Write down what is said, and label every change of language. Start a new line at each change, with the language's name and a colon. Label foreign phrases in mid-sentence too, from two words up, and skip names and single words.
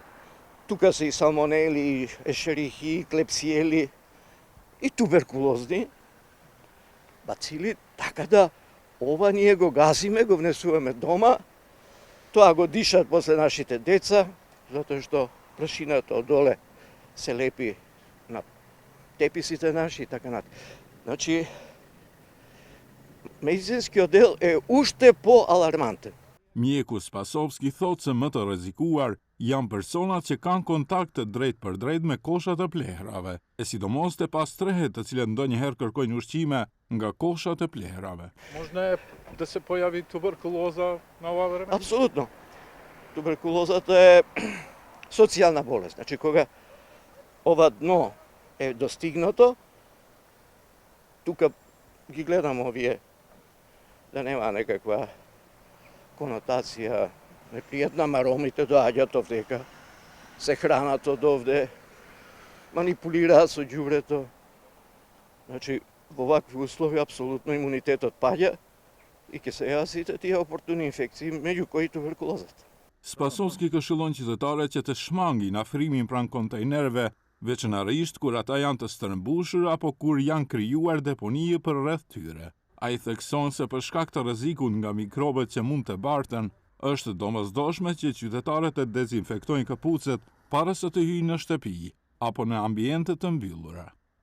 Macedonian: Тука се и салмонели, и ешерихи, и клепсиели, и туберкулозни бацили, така да ова ние го газиме, го внесуваме дома, тоа го дишат после нашите деца, затоа што прашината од доле се лепи на теписите наши и така натаму. Значи, медицинскиот дел е уште по-алармантен.
Albanian: Mjeku Spasovski thot se më të rrezikuar janë personat që kanë kontakt drejt për drejt me koshat e plehrave, e sidomos te pastrehet të cilët ndonjëherë kërkojnë ushqime nga koshat e plehrave.
Macedonian: Можно да се појави туберкулоза на ова време? Апсолутно. Туберкулозата е социјална болест. Значи, кога ова дно е достигнато, тука ги гледам овие да нема некаква конотација непријатна, маромите доаѓаат овдека, се хранат од овде, манипулираат со ѓубрето. Значи, во вакви услови апсолутно имунитетот паѓа и ќе се јават сите тие опортуни инфекции, меѓу кои туберкулозата.
Albanian: Spasovski këshillon qytetarët që të shmangin afrimin pranë kontejnerëve, veçanërisht kur ata janë të stërmbushur apo kur janë krijuar deponije për rreth tyre. Ai thekson se për shkak të rrezikut nga mikrobet që mund të barten, është domosdoshme që qytetarët të dezinfektojnë këpucet para se të hyjnë në shtëpi apo në ambiente të mbyllura.